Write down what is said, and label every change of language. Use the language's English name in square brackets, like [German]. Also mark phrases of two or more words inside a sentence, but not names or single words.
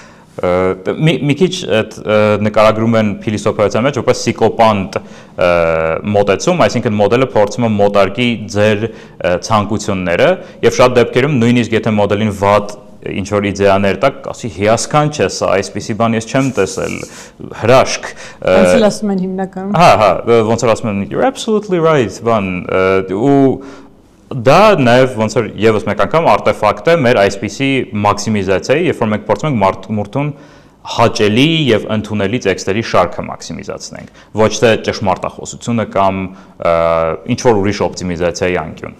[Armenian] Մի քիչ նկարագրում են փիլիսոփայության մեջ որպես սիկոպանտ մոտեցում, այսինքն մոդելը փորձում է մոտարկի ձեր ցանկությունները եւ շատ դեպքերում նույնիսկ եթե մոդելին վատ ինչ որ իդեաներ տա, ասի հիասքանչ է սա, այսպիսի բան ես չեմ տեսել, հրաշք։ Ոնց էլ ասում են հիմնականում։ Հա, ոնց որ ասում են [English] you're absolutely right, [Armenian] բան ու դա նաև ոնց որ եւս մեկ անգամ արտեֆակտ է մեր այսպիսի մաքսիմիզացիայի, երբ որ մենք փորձում ենք մարդուն հաճելի եւ ընդունելի տեքստերի շարքը մաքսիմիզացնենք, ոչ թե ճշմարտախոսությունը կամ ինչ որ ուրիշ օպտիմիզացիայի անկյուն։